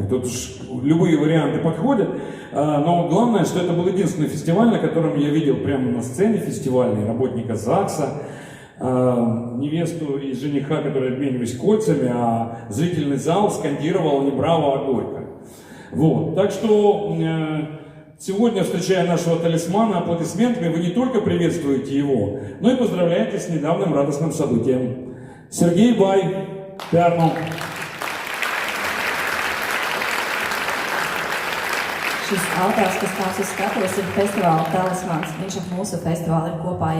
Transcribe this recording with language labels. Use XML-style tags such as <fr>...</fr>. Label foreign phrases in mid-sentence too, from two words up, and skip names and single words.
<ru>Тут уж любые варианты подходят. Но главное, что это был единственный фестиваль, на котором я видел прямо на сцене фестивальной работника ЗАГСа, невесту и жениха, которые обменивались кольцами, а зрительный зал скандировал «Не браво, а горько». Вот. Так что сегодня, встречая нашего талисмана аплодисментами, вы не только приветствуете его, но и поздравляете с недавним радостным событием. Сергей Бай,</ru> <lv>Pērnu. Šis autors, kas tās uz skatuves, ir festivāla talismans. Viņš ar mūsu festivālu ir kopā jau</lv>